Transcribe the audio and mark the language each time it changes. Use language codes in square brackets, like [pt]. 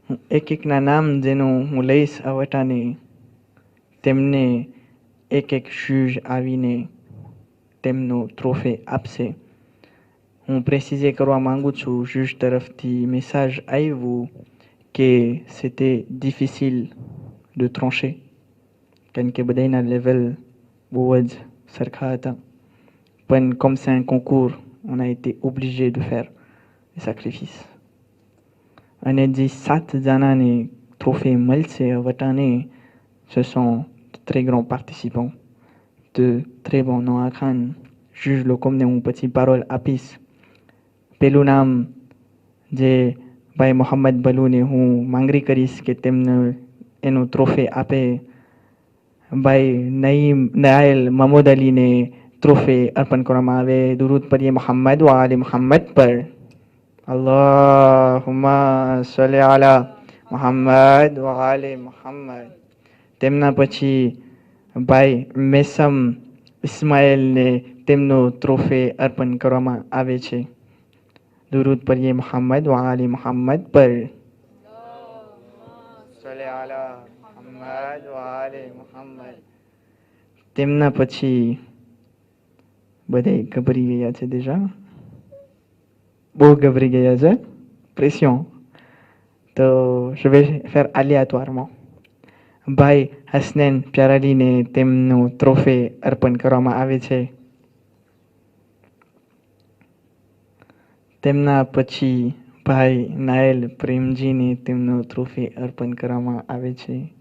[gu] એક એકના નામ જેનું હું લઈશ અવટાને તેમને એક જૂજ આવીને તેમનો ટ્રોફી આપશે. હું પ્રેસિઝે કરવા માંગુ છું જૂજ તરફથી મેસેજ આવ્યું કે [fr] c'était difficile de trancher [gu] કારણ કે બધાના લેવલ બહુ જ સરખા હતા. [fr] પણ comme c'est un concours, on a été obligé de faire des sacrifices. [gu] અને જે 7 જણાને ટ્રોફી મળશે વટાને [fr] ce sont de très grands participants, de très bons noms à Khan. [gu] Juge લોકોને હું પછી પારોલ આપીશ. પેલું નામ જે ભાઈ મોહમ્મદ બલુને હું માંગણી કરીશ કે તેમને એનો ટ્રોફી આપે ભાઈ નઈમ નાયલ મહમૂદ અલીને ટ્રોફી અર્પણ કરવામાં આવે. દુરૂદ પડીએ મોહમ્મદ વ આલે મોહમ્મદ પર. [ar] અલ્લાહુમ્મા સલ્લી અલા મોહમ્મદ વ આલે મોહમ્મદ. [gu] તેમના પછી ભાઈ મેસમ ઇસ્માઇલને તેમનો ટ્રોફી અર્પણ કરવામાં આવે છે. દુરૂદ પડીએ મોહમ્મદ વ આલે મોહમ્મદ પર. [ar] સલ્લી અલા મોહમ્મદ વ આલે મોહમ્મદ. [gu] તેમના પછી બધા ગભરી ગયા છે. déjà બહુ ગભરી ગયા છે. [fr] pression. તો je vais faire aléatoirement. [gu] ભાઈ હસનૈન પ્યારાલીને તેમનું ટ્રોફી અર્પણ કરવામાં આવે છે. તેમના પછી ભાઈ નાયલ પ્રેમજીને તેમનો ટ્રોફી અર્પણ કરવામાં આવે છે.